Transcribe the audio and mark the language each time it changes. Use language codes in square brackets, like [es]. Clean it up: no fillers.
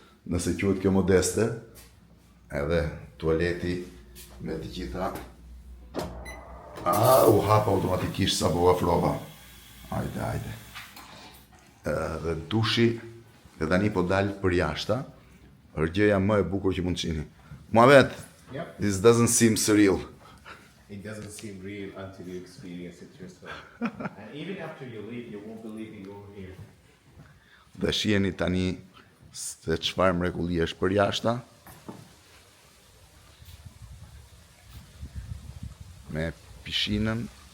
[sq] Nëse quhet kjo modeste, edhe tualeti me të gjitha. U hapa automatikisht sa po afrova. Hajde. Dhe dushi, dhe tani po dal përjashta, është gjëja më e bukur që mund të shihni. Muhamet, [en] Yep. this doesn't seem surreal. It doesn't seem real until you experience it yourself. And even after you leave, you won't believe it over here. [sq] Dhe shiheni tani se çfarë mrekullie është përjashta. Me pishinën.